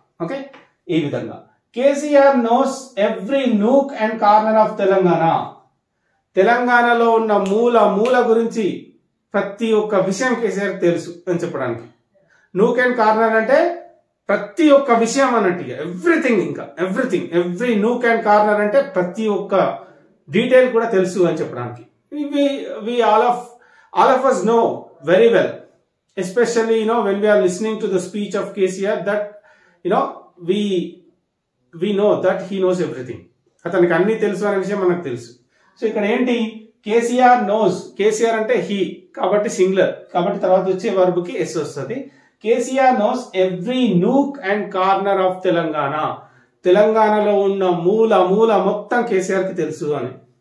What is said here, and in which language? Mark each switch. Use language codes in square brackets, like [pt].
[te] Okay, ఈ విధంగా [en] KCR knows every nook and corner of Telangana, [te] తెలంగాణలో ఉన్న మూల గురించి ప్రతి ఒక్క విషయం కేసీఆర్ తెలుసు అని చెప్పడానికి. నూక్ అండ్ కార్నర్ అంటే ప్రతి ఒక్క విషయం అన్నట్టు, ఎవ్రీథింగ్, ఇంకా everything, every nook and corner అంటే ప్రతి ఒక్క డీటెయిల్ కూడా తెలుసు అని చెప్పడానికి. [en] we all of us know very well, especially when we are listening to the speech of KCR, that we know that he knows everything. [te] అతనికి అన్ని తెలుసు అనే విషయం మనకు తెలుసు. సో ఇక్కడ ఏంటి, కేసీఆర్ నోస్, కేసీఆర్ అంటే హీ కాబట్టి సింగులర్, కాబట్టి తర్వాత వచ్చే వర్బ్ కి ఎస్ వస్తుంది. [en] KCR knows every nook and corner of Telangana, [te] తెలంగాణలో ఉన్న మూల మొత్తం కేసీఆర్ కి తెలుసు అని.